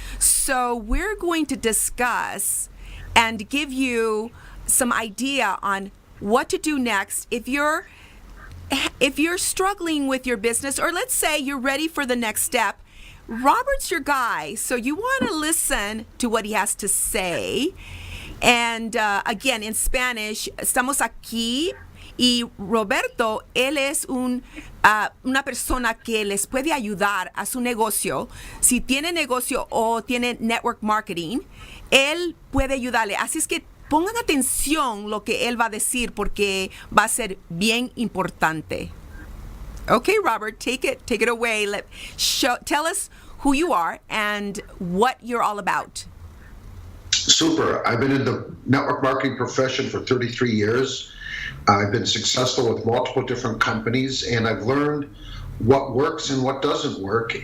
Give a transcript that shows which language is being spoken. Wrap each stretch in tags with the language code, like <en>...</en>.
<en>So we're going to discuss and give you some idea on what to do next if you're struggling with your business, or let's say you're ready for the next step. Robert's your guy, so you want to listen to what he has to say. And again, in Spanish,</en> <es>estamos aquí y Roberto, él es una persona que les puede ayudar a su negocio. Si tiene negocio o tiene network marketing, él puede ayudarle. Así es que pongan atención lo que él va a decir porque va a ser bien importante.</es> <en>Okay, Robert, take it away. Tell us who you are and what you're all about. Super. I've been in the network marketing profession for 33 years. I've been successful with multiple different companies, and I've learned what works and what doesn't work.</en>